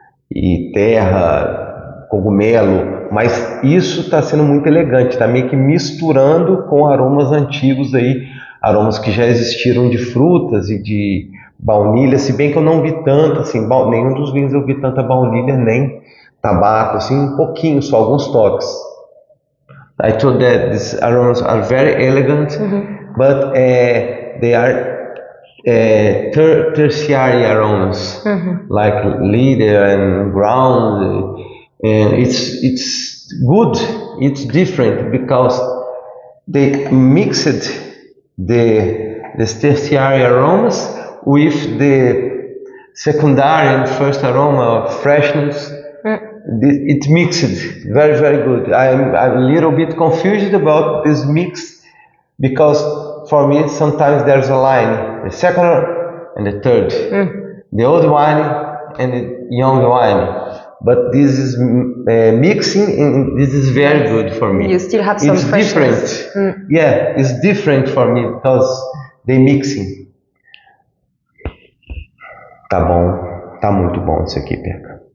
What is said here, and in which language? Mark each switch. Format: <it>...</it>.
<pt>e terra, cogumelo, mas isso está sendo muito elegante, está meio que misturando com aromas antigos aí, aromas que já existiram de frutas e de baunilha, se bem que eu não vi tanto, assim, nenhum dos vinhos eu vi tanta baunilha, nem tabaco, assim, um pouquinho, só alguns toques.</pt> <en>I thought that these aromas are very elegant, but they are tertiary aromas, like leather and ground, and it's good, it's different, because they mixed the tertiary aromas with the secondary and first aroma of freshness. It mixed very, very good. I'm a little bit confused about this mix, because for me sometimes there's a line, the second and the third, the old wine and the young wine. But this is mixing, and this is very good for me. You still have some freshness. Different. Yeah, it's different for me because they mixing.</en> <pt>Tá bom, tá muito bom isso aqui, Peca.</pt>